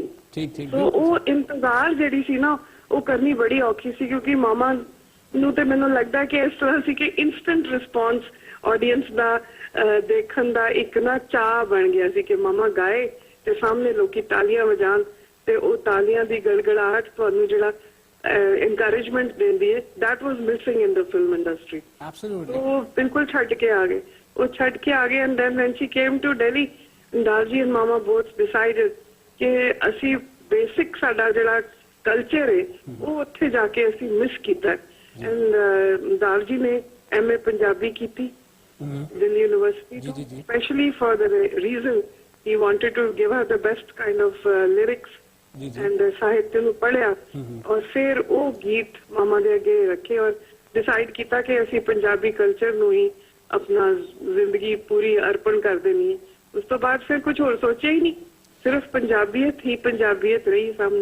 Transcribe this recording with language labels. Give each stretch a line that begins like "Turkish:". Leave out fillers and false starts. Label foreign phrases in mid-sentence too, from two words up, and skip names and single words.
Punjabi: ਸੋ ਉਹ ਇੰਤਜ਼ਾਰ ਜਿਹੜੀ ਸੀ ਨਾ ਉਹ ਕਰਨੀ ਬੜੀ ਔਖੀ ਸੀ, ਕਿਉਂਕਿ ਮਾਮਾ ਨੂੰ ਤੇ ਮੈਨੂੰ ਲੱਗਦਾ ਕਿ ਇਸ ਤਰ੍ਹਾਂ ਸੀ ਕਿ
English: instant response
Punjabi: ਆਡੀਅנס ਦਾ ਦੇਖਣ ਦਾ ਇੱਕ ਨਾ ਚਾਹ ਬਣ ਗਿਆ ਸੀ ਕਿ ਮਾਮਾ ਗਾਏ ਤੇ ਸਾਹਮਣੇ ਲੋਕੀ ਤਾਲੀਆਂ ਵਜਾਣ ਤੇ ਉਹ ਤਾਲੀਆਂ ਦੀ ਗੜਗੜਾਹਟ ਤੁਹਾਨੂੰ ਜਿਹੜਾ encouragement ਦਿੰਦੀ ਹੈ,
English: that was missing in the film industry. Absolutely.
Punjabi: ਉਹ ਬਿਲਕੁਲ ਛੱਡ ਕੇ ਆ ਗਏ
English: and then when she came to Delhi, Darji and Mama both decided
Punjabi: ਕਿ ਅਸੀਂ ਬੇਸਿਕ ਸਾਡਾ ਜਿਹੜਾ ਕਲਚਰ ਹੈ ਉਹ ਉੱਥੇ ਜਾ ਕੇ ਅਸੀਂ ਮਿਸ ਕੀਤਾ ਐਂਡ ਦਾਰਜੀ ਨੇ MA ਪੰਜਾਬੀ ਕੀਤੀ ਦਿੱਲੀ ਯੂਨੀਵਰਸਿਟੀ,
English: especially for the reason he wanted to give her the best kind of lyrics
Punjabi: ਜੀ ਜੀ ਐਂਡ ਸਾਹਿਤ ਨੂੰ ਪੜ੍ਹਿਆ ਔਰ ਫਿਰ ਉਹ ਗੀਤ ਮਾਮਾ ਦੇ ਅੱਗੇ ਰੱਖੇ ਔਰ ਡਿਸਾਈਡ ਕੀਤਾ ਕਿ ਅਸੀਂ ਪੰਜਾਬੀ ਕਲਚਰ ਨੂੰ ਹੀ ਆਪਣਾ ਜ਼ਿੰਦਗੀ ਪੂਰੀ ਅਰਪਣ ਕਰ ਦੇਣੀ ਹੈ। ਉਸ ਤੋਂ ਬਾਅਦ ਫਿਰ ਕੁਝ ਹੋਰ ਸੋਚਿਆ ਹੀ ਨਹੀਂ, ਸਿਰਫ ਪੰਜਾਬੀਅਤ ਹੀ ਪੰਜਾਬੀਅਤ ਰਹੀ ਸਾਹਮਣੇ।